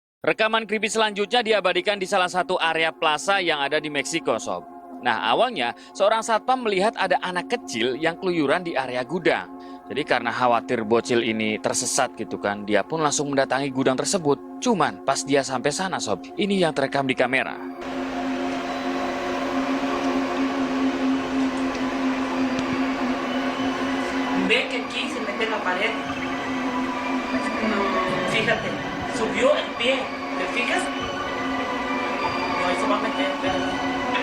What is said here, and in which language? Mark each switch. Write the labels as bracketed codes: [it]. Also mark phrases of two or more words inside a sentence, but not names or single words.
[id] Rekaman creepy selanjutnya diabadikan di salah satu area plaza yang ada di Meksiko, Sob. Nah, awalnya seorang satpam melihat ada anak kecil yang keluyuran di area gudang. Jadi karena khawatir bocil ini tersesat gitu kan, dia pun langsung mendatangi gudang tersebut. Cuman pas dia sampai sana, Sob, ini yang terekam di kamera. [es] Ve que aquí se mete en la pared. Fíjate, subió el pie. ¿Te fijas? No, ahí se va a meter. Espérate.